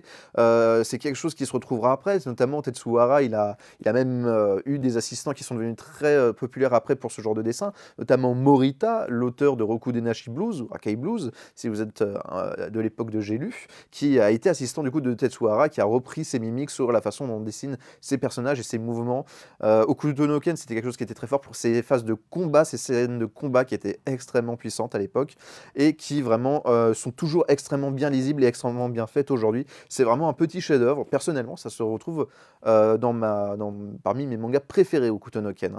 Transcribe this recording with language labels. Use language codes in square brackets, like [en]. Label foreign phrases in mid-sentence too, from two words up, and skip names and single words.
[fr] C'est quelque chose qui se retrouvera après, notamment Tetsuo Hara, il a même eu des assistants qui sont devenus très populaires après pour ce genre de dessin, notamment Morita, l'auteur de Roku Denashi Blues, ou Akai Blues, si vous êtes de l'époque de J'ai lu, qui a été assistant du coup de Tetsuo Hara, qui a repris ses mimiques sur la façon dont on dessine ses personnages et ses mouvements. Hokuto no Ken, c'était quelque chose qui était très fort pour ses phases de combat, ces scènes de combat qui étaient extrêmement puissantes à l'époque et qui vraiment sont toujours extrêmement bien lisibles et extrêmement bien faites aujourd'hui. C'est vraiment un petit chef-d'œuvre. Personnellement, ça se retrouve parmi mes mangas préférés Hokuto no Ken. Hein.